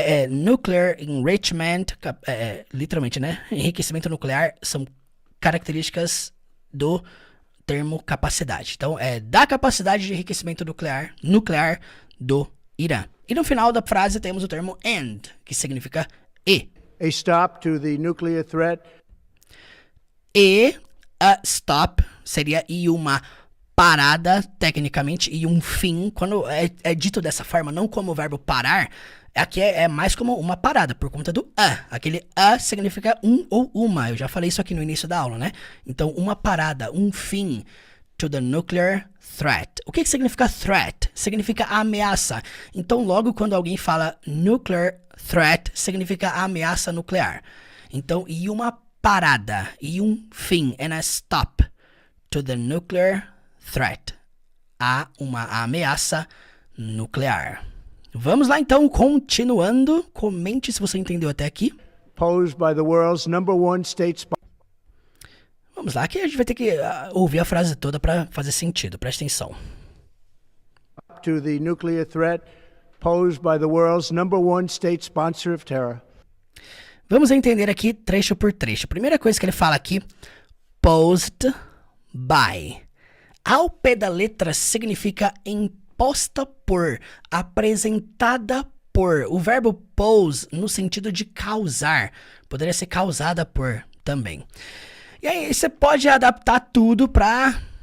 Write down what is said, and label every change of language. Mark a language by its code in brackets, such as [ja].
[en] Nuclear enrichment, [pt] literalmente, né? Enriquecimento nuclear são características do termo capacidade. Então, da capacidade de enriquecimento nuclear do Irã. E no final da frase temos o termo and, que significa e. [en] A stop to the nuclear threat. [pt] E [en] a stop [pt] seria e uma parada, tecnicamente, e um fim. Quando é dito dessa forma, não como o verbo parar, aqui é mais como uma parada, por conta do a. Aquele a significa um ou uma. Eu já falei isso aqui no início da aula, né? Então, uma parada, um fim [en] to the nuclear threat. [pt] O que significa threat? Significa ameaça. Então, logo quando alguém fala [en] nuclear threat, [pt] significa ameaça nuclear. Então, e uma parada, e um fim, [en] and a stop to the nuclear threat. [pt] Há uma ameaça nuclear. Vamos lá então, continuando. Comente se você entendeu até aqui. [en] Posed by the world's #1 state sponsor. [pt] Vamos lá, que a gente vai ter que ouvir a frase toda para fazer sentido. Presta atenção. [en] To the nuclear threat posed by the world's #1 state sponsor of terror. [pt] Vamos entender aqui trecho por trecho. Primeira coisa que ele fala aqui, [en] posed by. [pt] Ao pé da letra significa imposta por, apresentada por. O verbo pose no sentido de causar. Poderia ser causada por também. E aí você pode adaptar tudo para...